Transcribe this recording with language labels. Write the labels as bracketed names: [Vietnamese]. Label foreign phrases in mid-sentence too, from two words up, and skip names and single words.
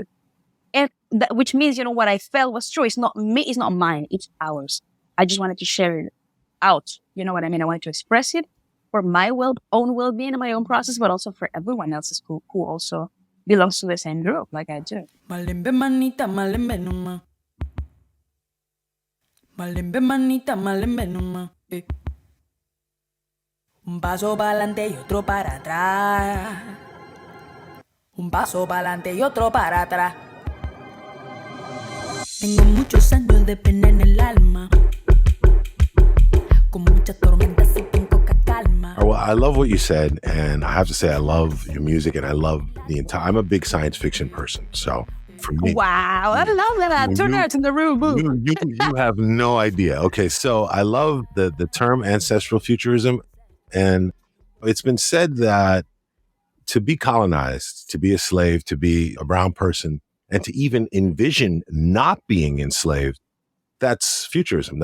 [English] And which means, what I felt was true. It's not me. It's not mine. It's ours. I just wanted to share it out. You know what I mean? I wanted to express it for my own well-being and my own process, but also for everyone else's who also belongs to the same group, like I do. [Kongo] Malembe manita, malembe numa. Malembe manita, malembe numa. [Spanish] Un paso pa'lante y otro para atrás. Un paso pa'lante y otro para atrás. Tengo muchos años de pena en el alma. Con muchas tormentas y con poca calma. [English] Well, I love what you said, and I have to say I love your music, and I love I'm a big science fiction person, so for me. Wow, I love that. Two nerds in the room. You have no idea. Okay, so I love the term ancestral futurism, and it's been said that to be colonized, to be a slave, to be a brown person, and to even envision not being enslaved, that's futurism.